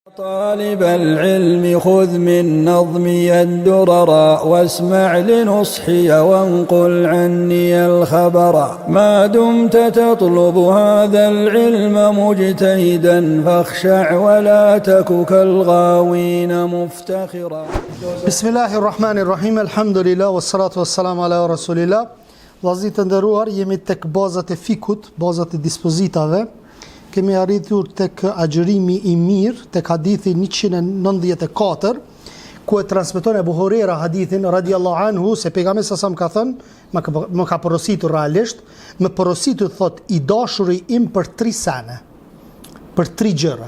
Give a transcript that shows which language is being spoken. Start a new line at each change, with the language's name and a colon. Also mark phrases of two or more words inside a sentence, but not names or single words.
Arabic: طالب العلم خذ من نظمي الدرر واسمع لنصحي وانقل عني الخبر ما دمت تطلب هذا العلم مجتهدا فاخشع ولا تك كالغاوين مفتخرا. بسم الله الرحمن الرحيم الحمد لله والصلاة والسلام على رسول الله.
Albanian: Vllazit të nderuar, jemi tek bazat e fikut, bazat e dispozitave. Kemi arritur tek agjërimi i mirë, tek hadithi 194, ku e transmeton Abu Huraira hadithin
Arabic: رضي الله عنه
Albanian: se pejgamberi sa ka thënë, më ka porositur realisht, më porositur thot i dashuri im për 3 sene, për 3 gjëra.